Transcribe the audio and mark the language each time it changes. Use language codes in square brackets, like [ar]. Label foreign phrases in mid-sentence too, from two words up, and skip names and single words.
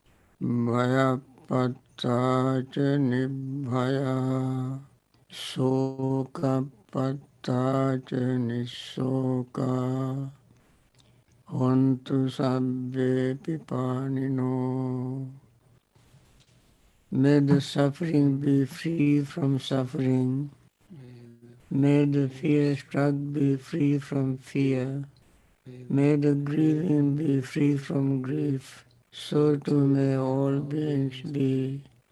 [pi] Bhayappata ca nibbhaya Sokappata ca nissoka Hontu sabbe pipanino. [en] May the suffering be free from suffering. May the fear-struck be free from fear. May the grieving be free from grief. So too may all beings be.